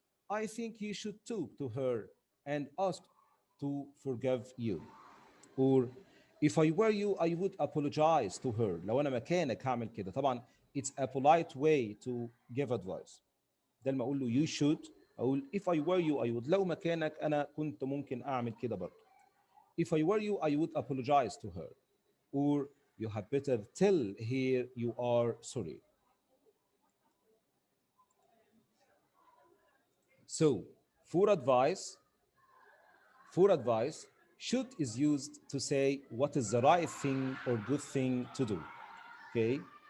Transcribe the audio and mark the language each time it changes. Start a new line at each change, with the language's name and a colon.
English: I think you should talk to her and ask to forgive you. Or if I were you, I would apologize to her.
Arabic: لو أنا مكانك هعمل كده.
English: طبعا it's a polite way to give advice.
Arabic: ده لما أقول له
English: you should,
Arabic: أقول
English: if I were you, I would.
Arabic: لو مكانك أنا كنت ممكن أعمل كده برضه.
English: If I were you, I would apologize to her. Or you had better tell her you are sorry. So, for advice, for advice, should is used to say what is the right thing or good thing to do. Okay?